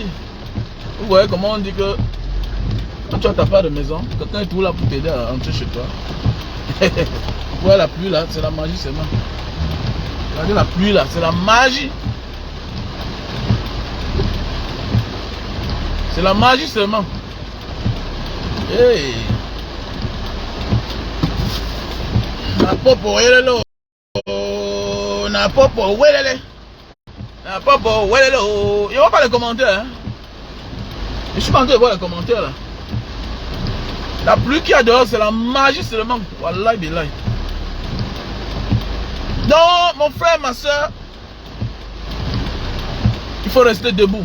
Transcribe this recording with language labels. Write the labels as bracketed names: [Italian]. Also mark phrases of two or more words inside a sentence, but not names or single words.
[French] Vous voyez comment on dit que quand tu as ta part de maison, quelqu'un est tout là pour t'aider à rentrer chez toi. Vous voyez la pluie là, c'est la magie seulement. Regardez la pluie là, c'est la magie. C'est la magie seulement. Hey. Na popo welelo. Na popo welele. Na popo welelo. Il n'y a pas les commentaires. Hein? Je suis pas en train de voir les commentaires là. La pluie qu'il y a dehors, c'est la magie seulement. [Arabic] والله بالله. [French] Donc, mon frère, ma soeur, il faut rester debout.